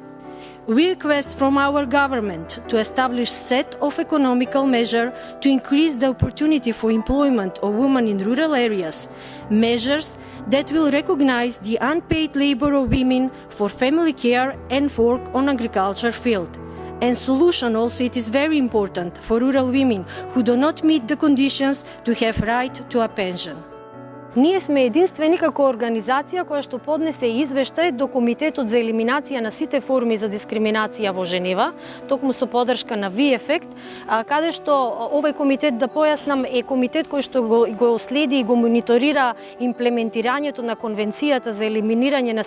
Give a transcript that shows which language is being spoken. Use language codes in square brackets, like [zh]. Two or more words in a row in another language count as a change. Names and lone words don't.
[en] We request from our government to establish a set of economical measures to increase the opportunity for employment of women in rural areas, measures that will recognize the unpaid labor of women for family care and work on agriculture field. And solution also, it is very important for rural women who do not meet the conditions to have right to a pension. [mk] Ние сме единствени како организација која што поднесе извештај до Комитетот за елиминација на сите форми за дискриминација во Женева, токму со поддршка на VFX, каде што овој комитет, да појаснам, е комитет кој што го следи и го мониторира имплементирањето на Конвенцијата за елиминирање на